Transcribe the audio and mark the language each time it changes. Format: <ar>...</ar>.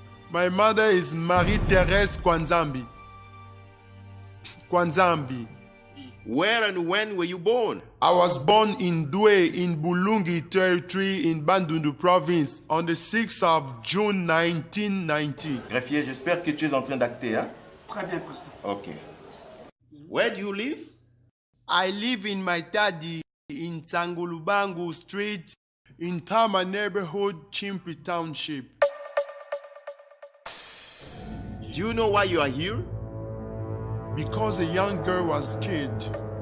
<en>My mother is Marie-Thérèse Kwanzambi. Kwanzambi. Where and when were you born? I was born in Douai in Bulungi territory in Bandundu province on the 6th of June 1990.</en> <fr>Greffier, j'espère que tu es en train d'acter, hein? Très bien, président. Ok.</fr> <en>Where do you live? I live in my daddy in Tsangulubangu Street in Tama neighborhood, Chimpi Township. Do you know why you are here? Because a young girl was killed.</en>